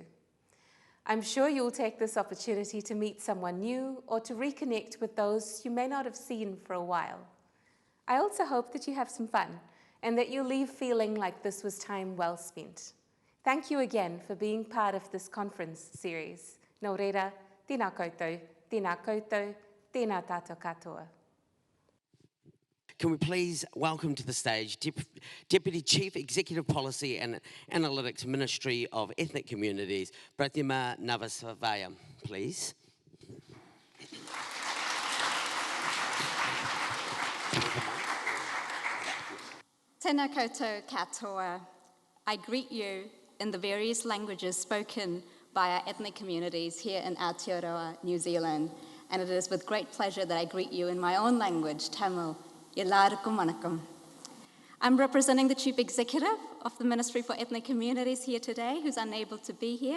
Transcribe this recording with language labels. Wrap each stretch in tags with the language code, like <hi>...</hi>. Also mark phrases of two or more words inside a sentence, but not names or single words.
<en>I'm sure you'll take this opportunity to meet someone new or to reconnect with those you may not have seen for a while. I also hope that you have some fun and that you leave feeling like this was time well spent. Thank you again for being part of this conference series.</en> <mi>Nō reira, tēnā koutou, tēnā tātou katoa.</mi> <en>Can we please welcome to the stage Deputy Chief Executive Policy and Analytics Ministry of Ethnic Communities, Pratima Navasavaya, please.</en> <mi>Tēnā koutou katoa.</mi> <en>I greet you in the various languages spoken by our ethnic communities here in Aotearoa, New Zealand. And it is with great pleasure that I greet you in my own language, Tamil. I'm representing the Chief Executive of the Ministry for Ethnic Communities here today, who's unable to be here.</en>